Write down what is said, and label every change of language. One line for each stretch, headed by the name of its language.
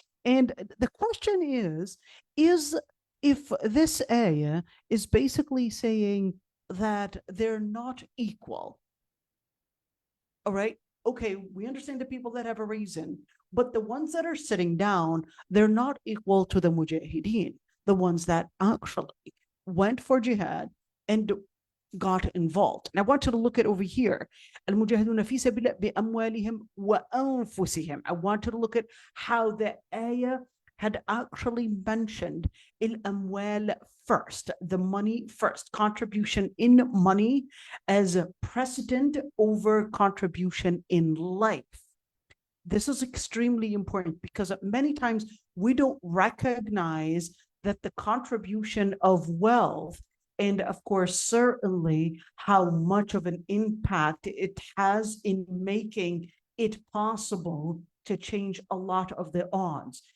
English: And the question is if this ayah is basically saying that they're not equal. All right. Okay, we understand the people that have a reason, but the ones that are sitting down, they're not equal to the mujahideen, the ones that actually went for jihad and got involved. And I want you to look at over here.
Arabic: المجاهدون في سبيل الله بأموالهم وأنفسهم.
English: I want you to look at how the ayah had actually mentioned al-amwal first, the money first, contribution in money as a precedent over contribution in life. This is extremely important because many times we don't recognize that the contribution of wealth, and of course, certainly how much of an impact it has in making it possible to change a lot of the odds.